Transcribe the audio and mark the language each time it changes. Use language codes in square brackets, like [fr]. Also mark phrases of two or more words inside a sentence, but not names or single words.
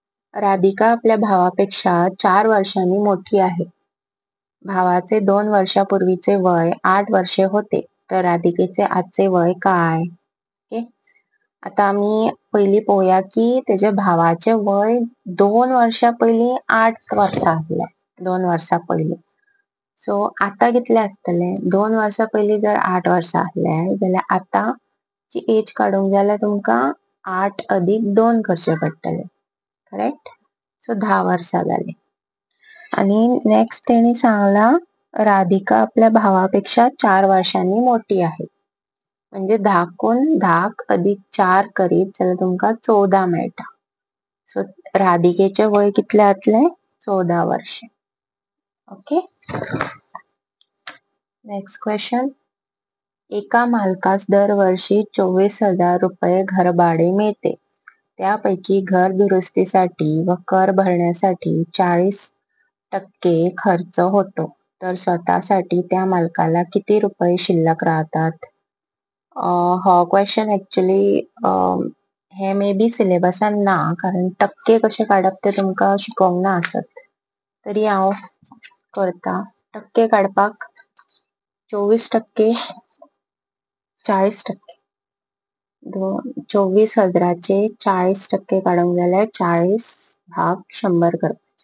[mr] राधिका आपल्या भावापेक्षा 4 वर्षांनी मोठी आहे. भावाचे 2 वर्षापूर्वीचे वय 8 वर्षे होते, तर राधिकेचे आजचे वय काय? ओके. आता आम्ही पहिली पाहूया की त्याच्या भावाचे वय 2 वर्षा पयलीं 8 वर्सां आसलें. [kok] 2 वर्सां पयलीं. सो आता कितले आसतले? 2 वर्सां पयलीं जर 8 वर्सां आसले जाल्यार आताची एज काडूंक जाय जाल्यार तुमकां 8 + 2 करचे पडटले. [en] Correct? So [kok] 10 वर्सां जाली. आणि नेक्स्ट तेणी सांगला [mr] राधिका आपल्या भावापेक्षा 4 वर्षांनी मोठी आहे. [kok] म्हणजे 10 + 4 करीत जाल्यार तुमकां 14 मेळटा. सो राधिकेचे वय कितले जातले? [en] 14 वर्षे. Okay. Next question. [mr] एका मालकास दरवर्षी 24,000 रुपये घरभाडे मिळते. त्यापैकी घर दुरुस्तीसाठी व कर भरण्यासाठी 40% खर्च होतो. तर स्वतःसाठी त्या मालकाला किती रुपये शिल्लक राहतात? [kok] हो क्वेश्चन ऍक्च्युली हे [en] may be [kok] सिलेबसान ना, कारण टक्के कशे काडप ते तुमकां शिकोवंक ना आसत. तरी हांव करता. टक्के काडपाक 24%, 40%. 24,000चे 40% काडूंक जाल्यार 40 भाग 100 करपाचे.